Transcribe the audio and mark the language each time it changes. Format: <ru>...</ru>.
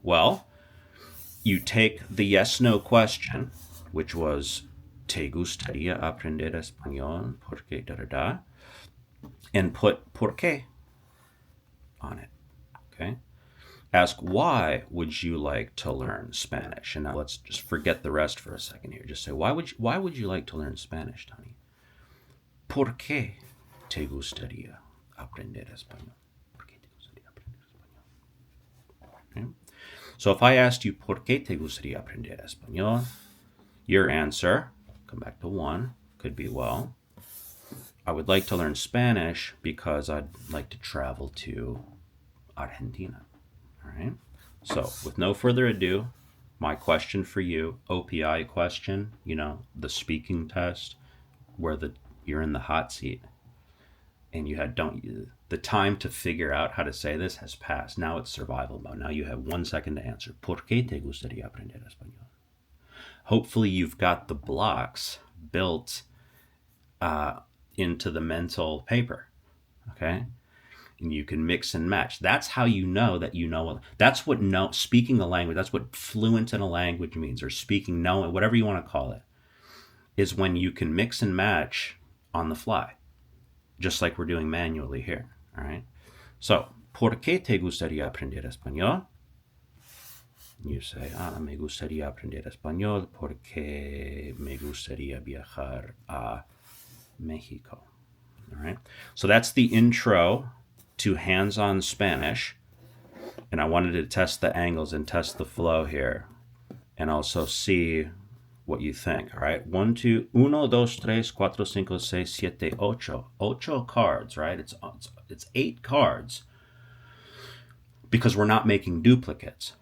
<en>Well, you take the yes/no question, which was</en> <es>¿Te gustaría aprender español? ¿Por qué?</es> <en>Da da da. And put ¿por qué? On it. Okay. Ask why would you like to learn Spanish? And now let's just forget the rest for a second here. Just say why would you like to learn Spanish, Tony?</en> <es>¿Por qué te gustaría aprender español? ¿Por qué te gustaría aprender español? Okay.</es> <en>So if I asked you</en> <es>¿por qué te gustaría aprender español?</es> <en>Your answer, come back to one, could be, well, I would like to learn Spanish because I'd like to travel to Argentina. All right. So with no further ado, my question for you, OPI question, the speaking test where you're in the hot seat and the time to figure out how to say this has passed. Now it's survival mode. Now you have 1 second to answer.</en> <es>¿Por qué te gustaría aprender español?</es> <en>Hopefully you've got the blocks built into the mental paper, okay? And you can mix and match. That's how you know that you know. That's what speaking a language, that's what fluent in a language means, or speaking, knowing, whatever you want to call it, is when you can mix and match on the fly, just like we're doing manually here, all right?</en> <es>So, ¿por qué te gustaría aprender español? You say, me gustaría aprender español porque me gustaría viajar a Mexico.</es> <en>All right. So that's the intro to hands-on Spanish. And I wanted to test the angles and test the flow here and also see what you think. All right. 1, 2, 1, 2, 3, 4, 5, 6, 7, 8. 8 cards, right? It's 8 cards because we're not making duplicates.</en>